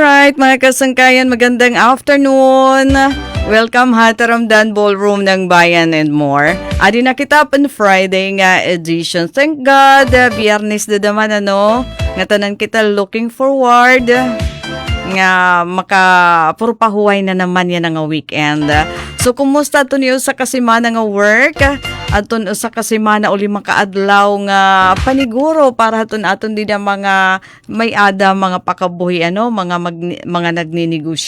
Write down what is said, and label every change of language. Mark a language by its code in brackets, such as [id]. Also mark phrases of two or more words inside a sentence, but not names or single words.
[war] Alright mga kasangkayan, magandang afternoon. Welcome ha Taramdan Ballroom ng Bayan and more. Adi na kita on Friday nga edition. [en] Thank God, [war] Biyernes na naman ano. Nga tanan kita [en] looking forward [war] nga makapurpahuay na naman yan nga weekend. So kumusta to niyo sa kasimana nga work? Aton usa ka semana uli makaadlaw nga paniguro para aton din ang mga may ada mga pakabuhi ano mga nagninegosyo.